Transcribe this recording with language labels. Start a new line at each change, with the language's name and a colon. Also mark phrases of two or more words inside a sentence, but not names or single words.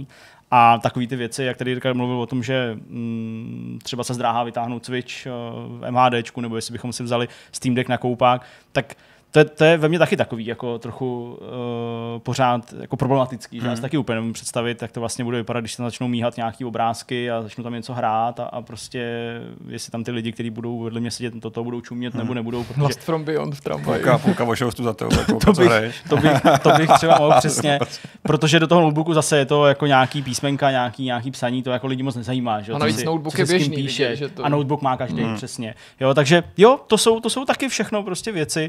Czech: A takové ty věci, jak tady Jirka mluvil o tom, že třeba se zdráhá vytáhnout Switch v MHDčku, nebo jestli bychom si vzali Steam Deck na koupák, tak to je ve mně taky takový jako trochu pořád jako problematický, že já si taky úplně nemůžu představit, jak to vlastně bude vypadat, když se začnou míhat nějaký obrázky a začnou tam něco hrát a prostě jestli tam ty lidi, kteří budou vedle mě sedět, toto budou čumět nebo nebudou. Protože... Lost from Beyond v tramvaji. Půlka vošoustu za tebe, to bych třeba mohl přesně, protože do toho notebooku zase je to jako nějaký písmenka, nějaký psaní, to jako lidi moc nezajímá. Že? A navíc notebook je běžný. Píše, že to... A notebook má každý, přesně. Jo, takže to jsou taky všechno prostě věci.